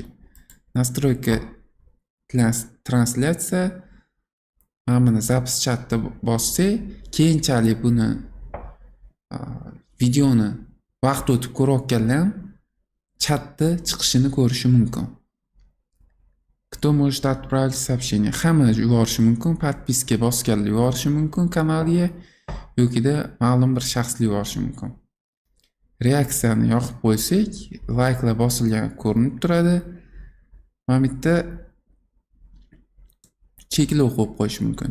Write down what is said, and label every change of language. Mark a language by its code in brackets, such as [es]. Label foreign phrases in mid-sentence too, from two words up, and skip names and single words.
[uz] Настройка translyatsiya mana buni zapis chatda bossak, keyinchalik buni videoni vaqt o'tib ko'rayotganlar ham chatda chiqishini ko'rishi mumkin. [ru] Кто может отправить сообщение? [uz] Hamma yuborishi mumkin, подписка bosganlar yuborishi mumkin kanalga yokida ma'lum bir shaxslar yuborishi mumkin. Reaksiyani yoqib qo'ysak, layklar bosilgani ko'rinib turadi. Mana bu yerda cheklov qo'yib qo'yish mumkin.